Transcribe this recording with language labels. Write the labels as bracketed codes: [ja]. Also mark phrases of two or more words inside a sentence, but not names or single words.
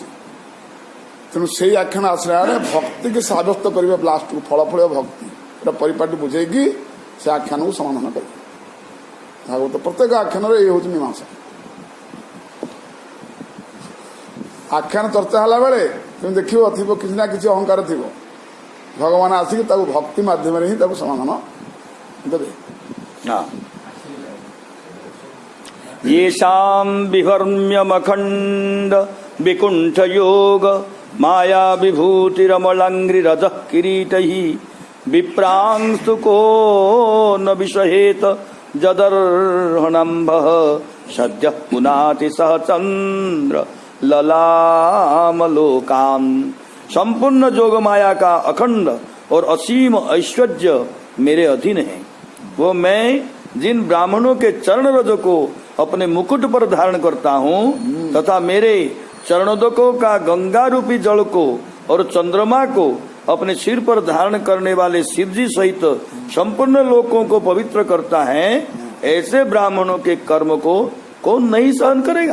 [or] ତେଣୁ ସେଇ ଆଖ୍ୟାନ ଆସିଲା ବେଳେ ଭକ୍ତିକି ସାବ୍ୟସ୍ତ କରିବା ଲାଷ୍ଟକୁ ଫଳଫଳ ଭକ୍ତି ପରିପାଟି ବୁଝେଇକି ସେ ଆଖ୍ୟାନକୁ ସମାଧାନ କରିବେ। ଭାଗବତ ପ୍ରତ୍ୟେକ ଆଖ୍ୟାନରେ ଏଇ ହଉଛି ମୀମାଂସା। ଆଖ୍ୟାନ ଚର୍ଚ୍ଚା ହେଲା ବେଳେ তুমি ଦେଖିବ ଥିବ କିଛି ନା କିଛି ଅହଙ୍କାର ଥିବ, ଭଗବାନ ଆସିକି ତାକୁ ଭକ୍ତି ମାଧ୍ୟମରେ ହିଁ ତାକୁ ସମାଧାନ ଦେବେ। [sa] येषां विहर्म्यमखण्ड विकुण्ठ योग माया विभूतिरमलाङ्घ्रिरजः किरीटैः विप्रांस्तु को न विषहेत जदर्हणम्भः सद्यः पुनाति सह चन्द्र ललामलोकान्। [hi] संपूर्ण जोग माया का अखंड और असीम ऐश्वर्य मेरे अधीन है। वो मैं जिन ब्राह्मणों के चरण रज को अपने मुकुट पर धारण करता हूँ तथा मेरे चरणोदकों का गंगा रूपी जल को और चंद्रमा को अपने सिर पर धारण करने वाले शिव जी सहित संपूर्ण लोकों को पवित्र करता है, ऐसे ब्राह्मणों के कर्म को कौन नहीं सहन करेगा।